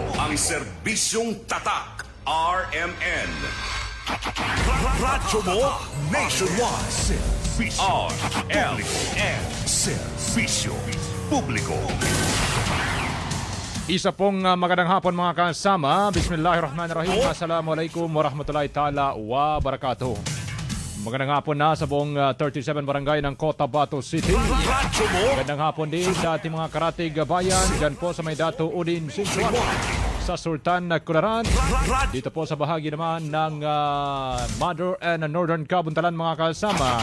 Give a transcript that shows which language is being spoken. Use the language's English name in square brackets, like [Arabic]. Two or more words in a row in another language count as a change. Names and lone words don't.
[Filipino] Ang serbisyong tatak. RMN. Radyo mo nationwide. Servisyo RMN. Servisyo publiko. Isa pong magandang hapon mga kasama. [Arabic] بسم الله الرحمن الرحيم. السلام عليكم ورحمة الله تعالى وبركاته. [Filipino] Magandang hapon na sa buong 37 barangay ng Cotabato City. Radyo mo Magandang hapon din sa ating mga karatig bayan dyan po sa may Dato Udin, Sinsuan, sa Sultan Kudarat. Dito po sa bahagi naman ng Mother and Northern Kabuntalan mga kasama.